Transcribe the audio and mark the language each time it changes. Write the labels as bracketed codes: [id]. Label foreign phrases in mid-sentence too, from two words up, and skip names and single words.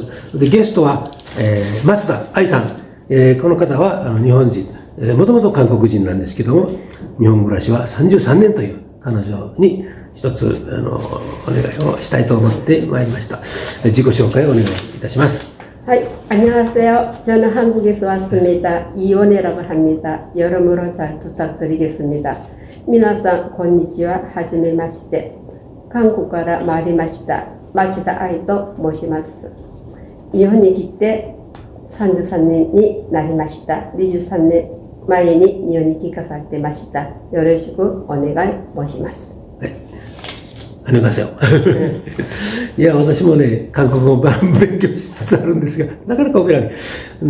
[ja] で、ゲストは、松田愛さん。この方は日本人。もともと韓国人なんですけども、日本暮らしは33年という彼女に一つ、お願いをしたいと思ってまいりました。自己紹介をお願いいたします。 [ko] 안녕하세요. 저는 한국에서 왔습니다. 이원혜라고 합니다. 여러모로 잘 부탁드리겠습니다. [ja] 皆さん こんにちは、はじめまして. 한국 から参りました町田愛と申します。日本に来て33年になりました。23年前に日本に帰化されてました。よろしくお願い申します。 [ko] はい。안녕하세요。 [ja] いや、私もね、韓国語を勉強しつつあるんですが、なかなか覚えられない。